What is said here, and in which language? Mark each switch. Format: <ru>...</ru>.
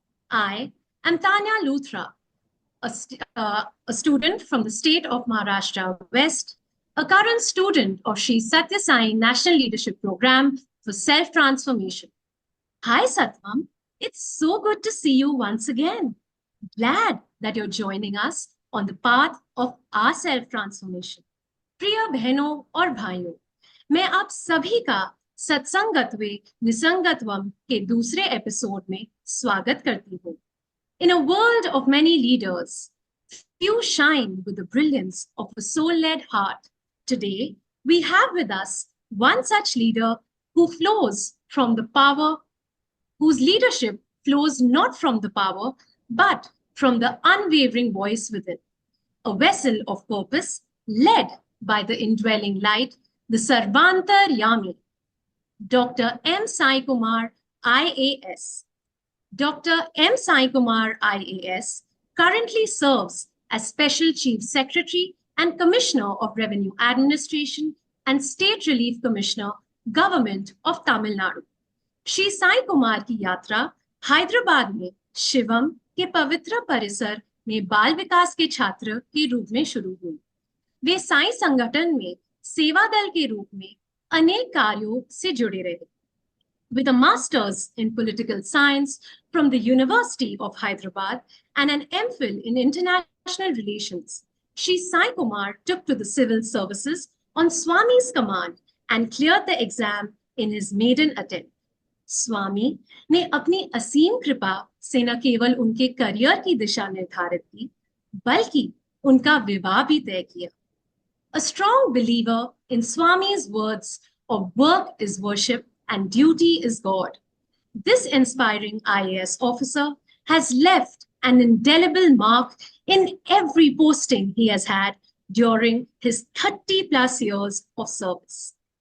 <en>I am Tanya Luthra, a student from the state of Maharashtra West, a current student of Sri Satya Sai National Leadership Program for Self-Transformation. Hi SatVam, it's so good to see you once again. Glad that you're joining us on the path of our self-transformation.</en> <hi>प्रिय बहनों और भाइयों, मैं आप सभी का सत्संगत्वे निसंगत्वम के दूसरे एपिसोड में स्वागत करती हूँ.</hi> <en>In a world of many leaders, few shine with the brilliance of a soul-led heart. Today, we have with us one such leader who flows from the power, whose leadership flows not from the power, but from the unwavering voice within. A vessel of purpose led by the indwelling light, the Antaryami, Dr. M Sai Kumar, IAS. Dr. M Sai Kumar, IAS, currently serves as Special Chief Secretary and Commissioner of Revenue Administration and State Relief Commissioner, Government of Tamil Nadu.</en> <hi>Shri Sai Kumar की यात्रा हैदराबाद में शिवम के पवित्र परिसर में बाल विकास के छात्र के रूप में शुरू हुई. वे साई संगठन में सेवा दल के रूप में अनेक कार्यों से जुड़े रहे।</hi> <en>With a master's in political science from the University of Hyderabad and an MPhil in international relations, Shri Sai Kumar took to the civil services on Swami's command and cleared the exam in his maiden attempt.</en> <hi>स्वामी ने अपनी असीम कृपा से न केवल उनके career की दिशा निर्धारित की, बल्कि उनका विवाह भी तय किया.</hi> <en>A strong believer in Swami's words of work is worship and duty is God, this inspiring IAS officer has left an indelible mark in every posting he has had during his 30 plus years of service,</en>